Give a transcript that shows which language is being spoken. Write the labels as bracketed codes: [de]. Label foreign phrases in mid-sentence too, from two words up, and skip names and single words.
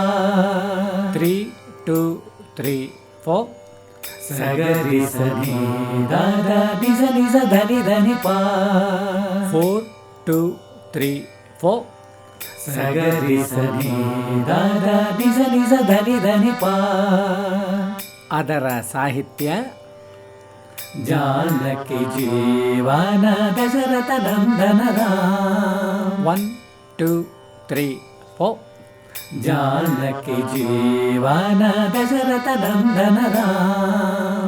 [kn] 3 2 3 4 ಸಗರಿ ಸನಿ ದಾದ ನಿಜ ನಿಜ ಧನಿ ಧನಿ ಪಾ 4 2 3 4 ಸಗರಿ ಸನಿ ದಾದ ನಿಜ ನಿಜ ಧನಿ ಧನಿ ಪಾ. ಅದರ ಸಾಹಿತ್ಯ ಜಾನಕಿ ಜೀವನ ದಶರಥ ನಂದನ ರಾಮ 1 2 3 4 ಜಾನಕಿ ಜೀವನ ದಶರಥ ನಂದನ ರಾಮ